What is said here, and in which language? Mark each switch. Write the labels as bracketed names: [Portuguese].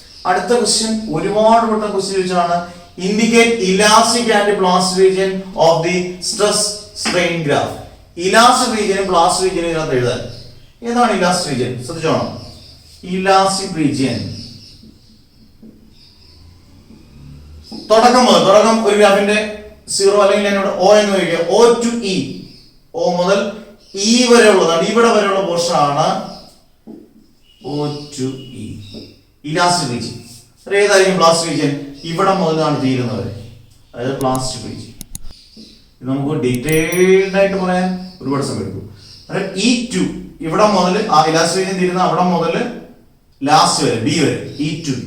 [Malayalam] അടുത്ത ക്വസ്റ്റ്യൻ ഒരുപാട് വട്ടം ക്വസ്റ്റ്യൻ ചോദിച്ചാണ്. [English] Indicate elastic and plastic region of the stress strain graph. [Malayalam] Elastic റീജിയനും plastic റീജിയനും ഇതിനകത്ത് എഴുതാൻ. ഏതാണ് ഇലാസ്റ്റിക് റീജിയൻ? ശ്രദ്ധിച്ചോണം. ഇലാസ്റ്റിക് റീജിയൻ തുടക്കം ഒരു ഗ്രാഫിന്റെ 0 അല്ലെങ്കിൽ എന്നോട് O എന്ന് ചോദിക്കുക. O to E, O മുതൽ E വരെ ഉള്ളതാണ്. ഇവിടെ വരെയുള്ള പോർഷൻ ആണ് O to E, elastic region. ഏതായിരിക്കും പ്ലാസ്റ്റിക് റീജിയൻ? ഇവിടെ മുതലാണ് തീരുന്നത്, അതായത് പ്ലാസ്റ്റിക് റീജിയൻ. ഇത് നമുക്ക് ഡീറ്റെയിൽഡ് ആയിട്ട് പറയാൻ ഒരുപാട് സമയം എടുക്കും. E2 ഇവിടെ മുതൽ ആ ഇലാസ്റ്റിക് റീജിയൻ തീരുന്ന അവിടെ മുതൽ ലാസ്റ്റ് വരെ ബി വരെ E2.